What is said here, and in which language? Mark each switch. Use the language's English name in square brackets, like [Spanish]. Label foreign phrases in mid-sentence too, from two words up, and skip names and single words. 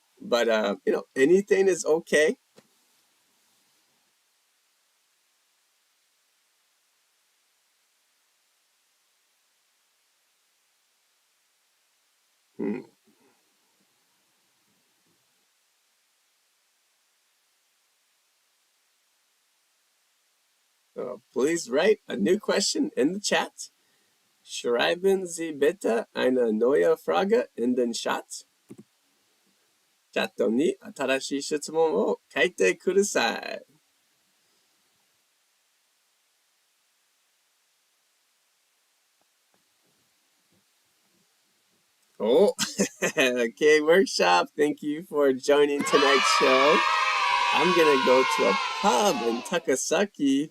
[English] But, anything is okay. Hmm. So please write a new question in the chat. [German] Schreiben Sie bitte eine neue Frage in den Chat. [Japanese] チャットに新しい質問を書いてください. [English] Oh, okay, workshop. Thank you for joining tonight's show. I'm gonna go to a pub in Takasaki.